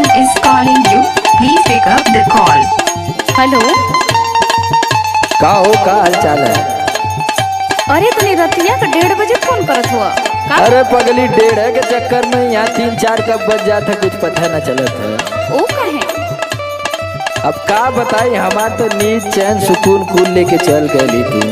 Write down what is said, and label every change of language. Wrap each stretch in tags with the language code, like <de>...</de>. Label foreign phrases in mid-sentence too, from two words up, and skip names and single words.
<en>is calling you. Please pick up the call. Hello.</en> <bho>का हो, का हाल चाल है? अरे तनी रतिया का 1:30 बजे फोन करत हुआ का? अरे पगली, 1:30 के चक्कर में यहाँ 3-4 कब बज जाता कुछ पता न चलत है। ओ कहे? अब का बताई, हमार तो नींद चैन सुकून कुल लेके चल गई तू।</bho>